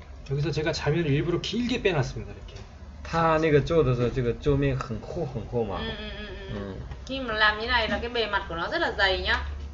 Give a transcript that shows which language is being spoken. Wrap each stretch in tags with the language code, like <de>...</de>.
<ko>여기서 제가 자면을 일부러 길게 빼놨습니다, 이렇게.</ko> <zh>他那个做的时候这个桌面很厚嘛</zh> <vi>Khi mà làm như này là cái bề mặt của nó rất là dày nhá.</vi>